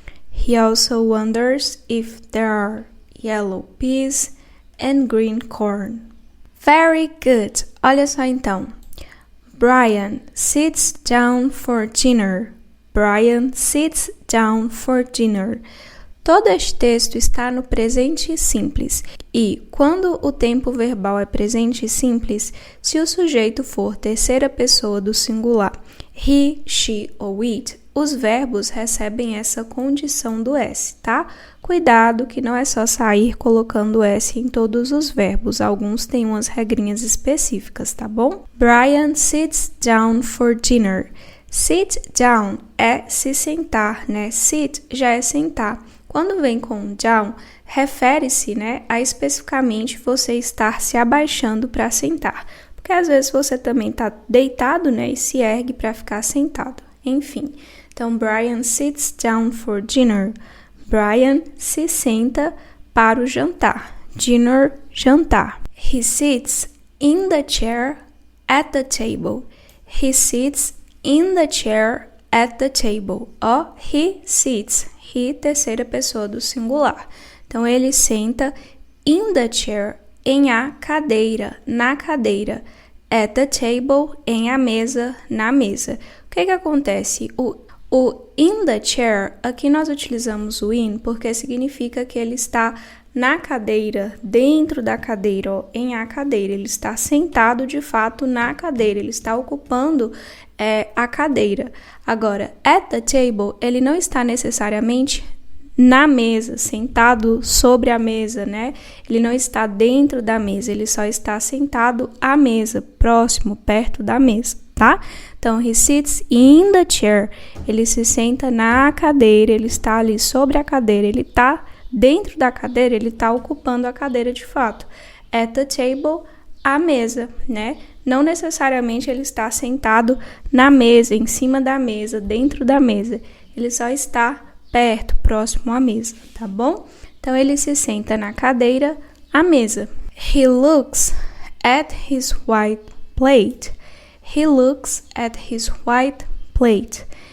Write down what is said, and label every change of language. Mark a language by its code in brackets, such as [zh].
[en] He also wonders if there are yellow peas and green corn. Very good! [pt] Olha só então. [en] Brian sits down for dinner. Brian sits down for dinner. [pt] Todo este texto está no presente simples e, quando o tempo verbal é presente simples, se o sujeito for terceira pessoa do singular, he, she ou it, os verbos recebem essa condição do S, tá? Cuidado que não é só sair colocando S em todos os verbos, alguns têm umas regrinhas específicas, tá bom? Brian sits down for dinner. Sit down é se sentar, né? Sit já é sentar. Quando vem com down, refere-se, né, a especificamente você estar se abaixando para sentar. Porque às vezes você também está deitado, né, e se ergue para ficar sentado. Enfim, então [en] Brian sits down for dinner. [pt] Brian se senta para o jantar. Dinner, jantar. [en] He sits in the chair at the table. He sits in the chair at the table. He sits. [pt] He, terceira pessoa do singular. Então, ele senta [en] in the chair, [pt] em a cadeira, na cadeira. [en] At the table, [pt] em a mesa, na mesa. O que acontece? O [en] in the chair, [pt] aqui nós utilizamos o in porque significa que ele está na cadeira, dentro da cadeira, em a cadeira. Ele está sentado, de fato, na cadeira. Ele está ocupando a cadeira. Agora, [en] at the table, [pt] ele não está necessariamente na mesa, sentado sobre a mesa, né? Ele não está dentro da mesa, ele só está sentado à mesa, próximo, perto da mesa, tá? [en] Então, he sits in the chair. [pt] Ele se senta na cadeira, ele está ali sobre a cadeira, ele está dentro da cadeira, ele está ocupando a cadeira de fato. [en] At the table, [pt] a mesa, né? Não necessariamente ele está sentado na mesa, em cima da mesa, dentro da mesa. Ele só está perto, próximo à mesa, tá bom? Então, ele se senta na cadeira, à mesa. [en] He looks at his white plate. He looks at his white plate.